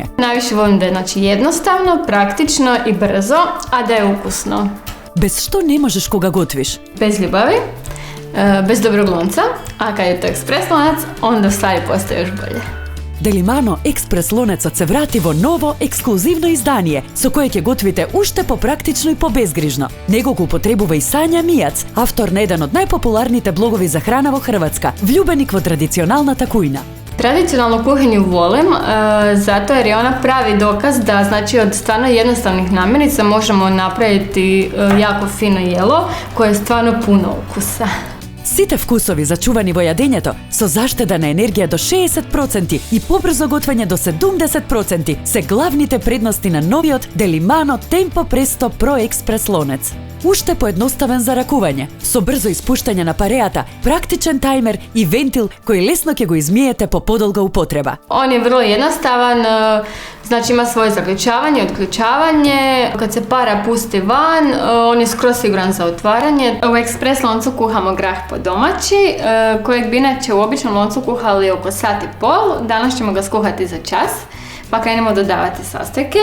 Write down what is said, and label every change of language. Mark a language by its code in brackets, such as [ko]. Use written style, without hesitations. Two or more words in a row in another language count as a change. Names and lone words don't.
[hr] Najviše volim da je jednostavno, praktično i brzo, a da je ukusno. [mk] Без што не можеш кога готвиш? [hr] Bez ljubavi, bez dobrog lonca, a kad je to ekspres lonac, onda stvari postaje još bolje. [mk] Delimano Експрес лонецот се врати во ново, ексклузивно издание, со кое ќе готвите уште попрактично и побезгрижно. Него го употребува и Сања Мијац, автор на еден од најпопуларните блогови за храна во Хрватска, влюбеник во традиционалната кујна. [hr] Tradicionalnu kuhinju volim, zato jer je ona pravi dokaz da znači od stvarno jednostavnih namirnica možemo napraviti jako fino jelo koje je stvarno puno ukusa. [mk] Сите вкусови зачувани во јадењето со заштедена енергија до 60% и побрзо готвење до 70% се главните предности на новиот Деlimano Tempo Presto Pro Express лонец. Уште поедноставен за ракување, со брзо испуштање на пареата, практичен тајмер и вентил кој лесно ќе го измиете по подолга употреба. [hr] On je vrlo jednostavan, znači ima svoje zaključavanje, otključavanje. Kad se para pusti van, on je skroz siguran za otvaranje. U ekspres loncu kuhamo grah po domaći, kojeg bi inače u običnom loncu kuhali oko sat i pol. Danas ćemo ga skuhati za čas, pa krenemo dodavati sastojke.